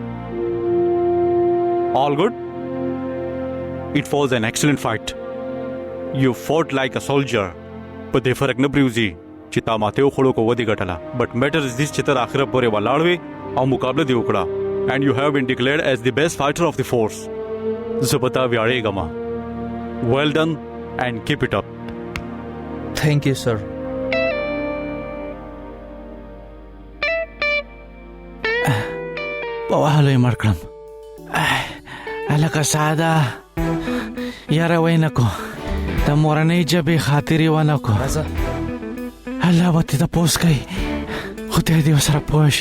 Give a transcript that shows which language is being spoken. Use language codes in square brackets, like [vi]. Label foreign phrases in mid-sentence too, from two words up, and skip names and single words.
[en] All good? It was an excellent fight. You fought like a soldier. [ps] په دې فرق نه پریوزي چې تا ماته وخړو کو ودی ګټله. [en] But matter is this [ps] چې تر اخره پورې ولاړ وې او مقابله دی وکړه. [en] And you have been declared as the best fighter of the force. [ps] زه پتا ویاړېږم. [en] Well done and keep it up. Thank you, sir. [ps] په وهلو یې مړ کړم. هلکه ساده یاره ویې نه کو د مورنۍ ژبې خاطرې ونه کو. الله به تې تپوس کوي خدای دې ورسره پوه شي.